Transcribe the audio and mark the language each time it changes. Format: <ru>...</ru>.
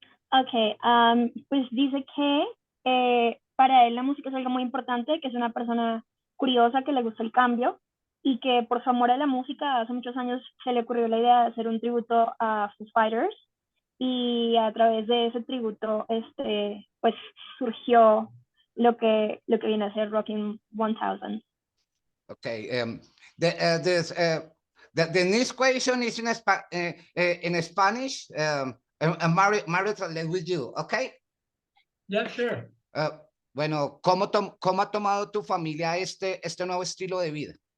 <es>Ok, pues dice que para él la música es algo muy importante, que es una persona curiosa, que le gusta el cambio y que por su amor a la música hace muchos años se le ocurrió la idea de hacer un tributo a Foo Fighters y a través de ese tributo pues surgió lo que viene a ser Rocking 1000.</es> <en>Okay, the next question is in Spanish. Mario translate with you, okay? Yeah, sure.</en> <es>Bueno, ¿cómo ha tomado tu familia este nuevo estilo de vida?</es>